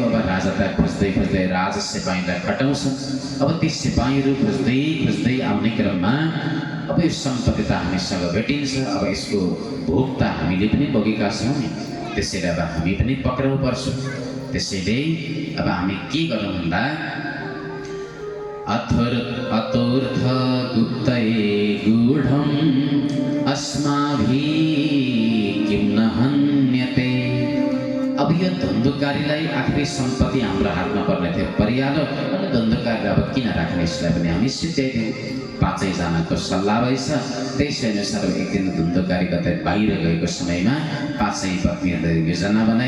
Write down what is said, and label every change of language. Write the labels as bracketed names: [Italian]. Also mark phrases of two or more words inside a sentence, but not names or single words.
[Nepali] अब राजा त खोज्दै खोज्दै राजा सिपाहीलाई खटाउँछन्। अब ती सिपाहीहरू खोज्दै खोज्दै आउने क्रममा अब यो सम्पत्ति त हामीसँग भेटिन्छ, अब यसको भोग त हामीले पनि बोकेका छौँ नि, त्यसैले अब हामी पनि पक्राउ पर्छ। त्यसैले अब हामी के गर्नु भन्दा [Sanskrit] अतोर्थ गुप्तये गूढम् अस्माभिः किं न हन्यते। [Nepali] अब यो धन्धुकारीलाई आखिरी सम्पत्ति हाम्रो हातमा पर्ने थियो, परिहाल्यो, अनि धन्धुकारीलाई अब किन राख्ने, यसलाई पनि हामी सिध्याइदिउँ। 5 जनाको सल्लाह भएछ। त्यसै अनुसार एक दिन धन्धुकारी कतै बाहिर गएको समयमा 5 पत्नीहरूले योजना बनाए।